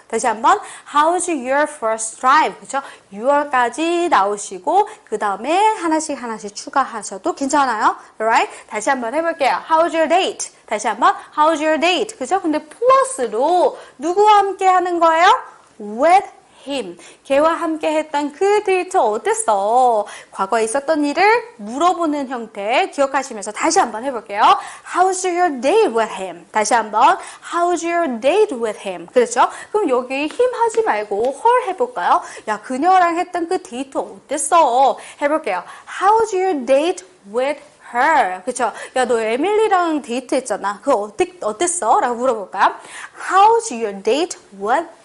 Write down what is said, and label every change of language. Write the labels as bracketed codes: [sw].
[ko] 다시 한번 [en] How's your first drive? [ko] 그렇죠? 6월까지 나오시고 그 다음에 하나씩 추가하셔도 괜찮아요. [en] Alright? [ko] 다시 한번 해볼게요. [en] How's your date? [ko] 다시 한번 [en] How's your date? [ko] 그렇죠? 근데 플러스로 누구와 함께 하는 거예요? [en] With him. [ko] 걔와 함께 했던 그 데이트 어땠어? 과거에 있었던 일을 물어보는 형태 기억하시면서 다시 한번 해볼게요. [en] How's your date with him? [ko] 다시 한번 [en] How's your date with him? [ko] 그렇죠? 그럼 여기 him 하지 말고 her 해볼까요? 야, 그녀랑 했던 그 데이트 어땠어? 해볼게요. [en] How's your date with her? [ko] 그쵸? 야, 너 에밀리랑 데이트 했잖아. 그거 어땠어? 라고 물어볼까요? [en] How's your date with